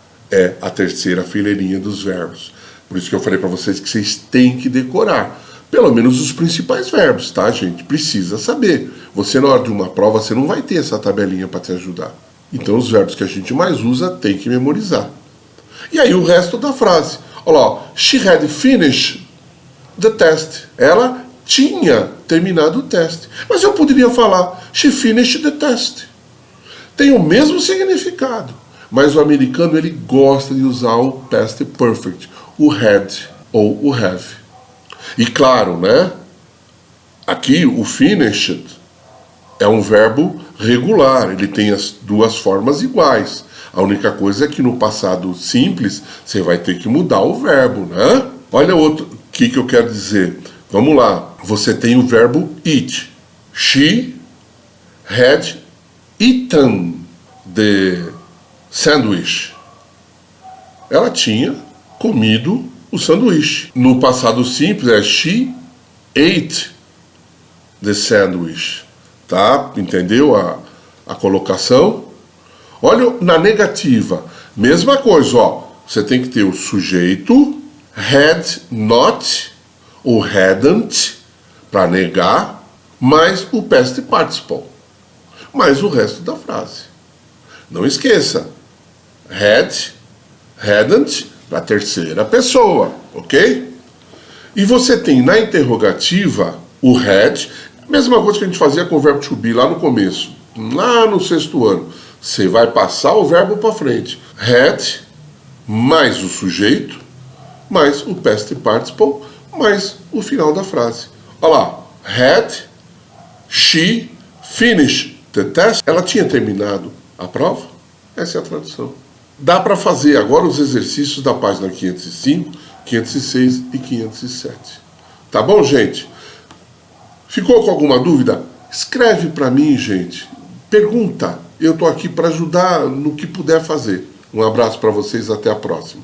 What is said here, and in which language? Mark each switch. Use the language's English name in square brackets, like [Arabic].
[Portuguese] É a terceira fileirinha dos verbos. Por isso que eu falei para vocês que vocês têm que decorar. Pelo menos os principais verbos, tá, gente? Precisa saber. Você, na hora de uma prova, você não vai ter essa tabelinha para te ajudar. Então, os verbos que a gente mais usa, tem que memorizar. E aí, o resto da frase. Olha lá, ó. [English] She had finished the test. [Portuguese] Ela tinha terminado o teste. Mas eu poderia falar, [English] she finished the test. [Portuguese] Tem o mesmo significado. Mas o americano, ele gosta de usar o past perfect. O had ou o have. E claro, né? Aqui o finished é um verbo regular, ele tem as duas formas iguais. A única coisa é que no passado simples você vai ter que mudar o verbo, né? Olha outro, o que eu quero dizer? Vamos lá, você tem o verbo eat. [English] She had eaten the sandwich. [Portuguese] Ela tinha comido o sanduíche. No passado simples é [English] she ate the sandwich. [Portuguese] Tá? Entendeu a colocação? Olha na negativa. Mesma coisa, ó. Você tem que ter o sujeito, had not ou hadn't, para negar, mais o past participle. Mais o resto da frase. Não esqueça. Had, hadn't, para a terceira pessoa, ok? E você tem na interrogativa o had, mesma coisa que a gente fazia com o verbo to be lá no começo, lá no 6º ano. Você vai passar o verbo para frente. Had, mais o sujeito, mais o past participle, mais o final da frase. Olha lá, [English] had she finished the test? [Portuguese] Ela tinha terminado a prova? Essa é a tradução. Dá para fazer agora os exercícios da página 505, 506 e 507. Tá bom, gente? Ficou com alguma dúvida? Escreve para mim, gente. Pergunta. Eu estou aqui para ajudar no que puder fazer. Um abraço para vocês, até a próxima.